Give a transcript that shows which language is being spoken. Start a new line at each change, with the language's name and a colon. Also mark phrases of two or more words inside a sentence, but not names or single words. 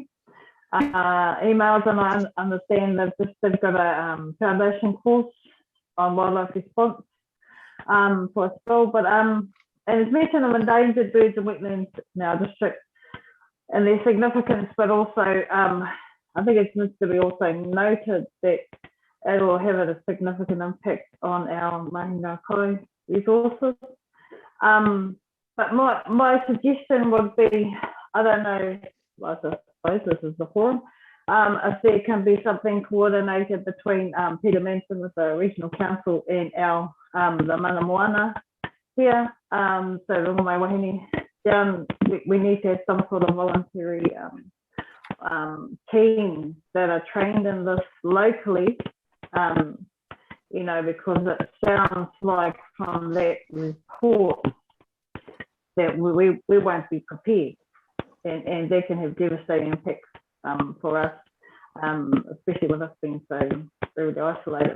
English: Emails, and I understand they've got a foundation course on wildlife response for a spill, but and it's mentioned of endangered birds and wetlands in our district and their significance, but also I think it needs to be also noted that it will have a significant impact on our
Māori: mahinga koi
English: resources. But my suggestion would be, I don't know, I suppose this is the forum, if there can be something coordinated between Peter Manson with the regional council and our the
Māori: mana moana
English: here. So Rongo Wahine down, we need to have some sort of voluntary team that are trained in this locally, you know, because it sounds like from that report that we won't be prepared, and that can have devastating impacts for us, especially with us being so really isolated.